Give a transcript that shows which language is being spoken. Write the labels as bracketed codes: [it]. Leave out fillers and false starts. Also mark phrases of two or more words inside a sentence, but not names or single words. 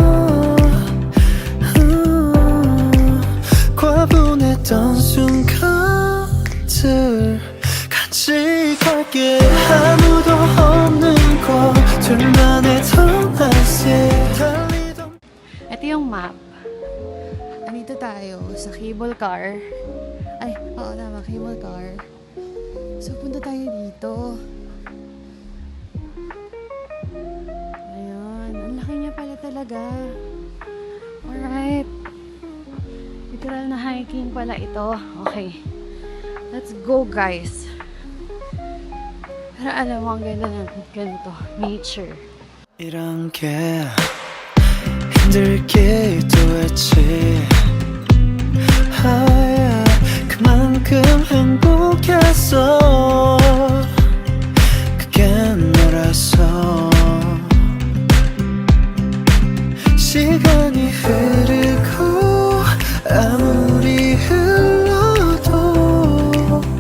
[ko] 과분했던 순간들 간직할게 아무도 없는 곳 둘만의 텅한새 달리던 [tl] Ito yung map. Andito tayo sa [en] cable car. [tl] Ay, oo tama, [en] cable car. [tl] So, punta tayo dito. Ayan. Ang laki niya pala talaga. Alright. Literal na hiking pala ito. [en] Okay. Let's go, guys. [tl] Pero alam mo, ang ganda ng ganito. Nature. [ko] 이런 게 힘들기도 했지 그만큼 행복했어 그게 너라서 시간이 흐르고 아무리 흘러도